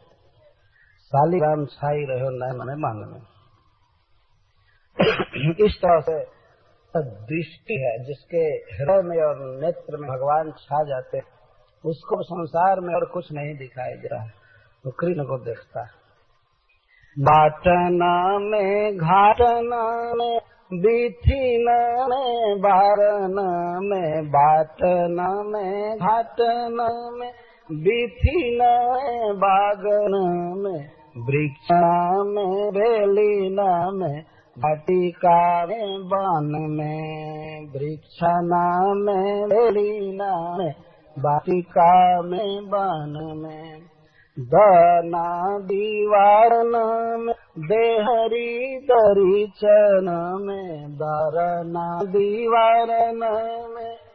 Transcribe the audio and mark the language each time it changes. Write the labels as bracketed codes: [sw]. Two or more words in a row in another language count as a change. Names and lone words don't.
[bra] शालिग्राम छाई रहो नयन मन में। [hi] इस तरह से दृष्टि है जिसके हृदय में और नेत्र में भगवान छा जाते, उसको संसार में और कुछ नहीं दिखाई दे रहा है, वो कृष्ण को देखता है। [bra] बाटना में, घाटना में, बीथीना में, बारना में, बाटना में, घाटना में, बीथीना में, बागना में, वृक्षना में, बेलीना में, वाटिका में, वन में, वृक्षना में, बेलीना में, वाटिका में, वन में, दना दीवारना में, देहरी दरीचन में, दरना दीवारना में,